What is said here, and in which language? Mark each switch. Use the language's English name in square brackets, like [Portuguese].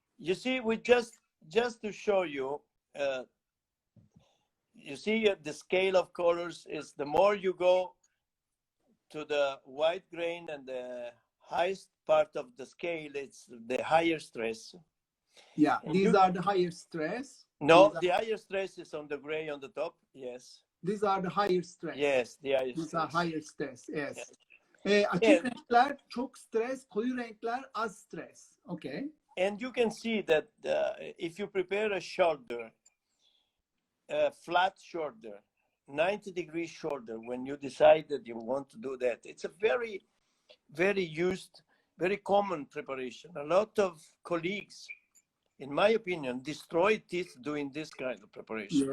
[English] You see, we just to show you, you see the scale of colors is the more you go to the white grain and the highest part of the scale, it's the higher stress. Yeah, And these are the higher stress. No, the higher stress is on the gray on the top. Yes. These are the higher stress. Yes, the higher These stress. are higher stress, yes. And [Turkish] Açık renkler çok stres, koyu renkler az stres. [English] Okay. And you can see that if you prepare a shoulder, a flat shoulder, 90-degree shoulder, when you decide that you want to do that, it's a very, very used, very common preparation. A lot of colleagues, in my opinion, destroy teeth doing this kind of preparation.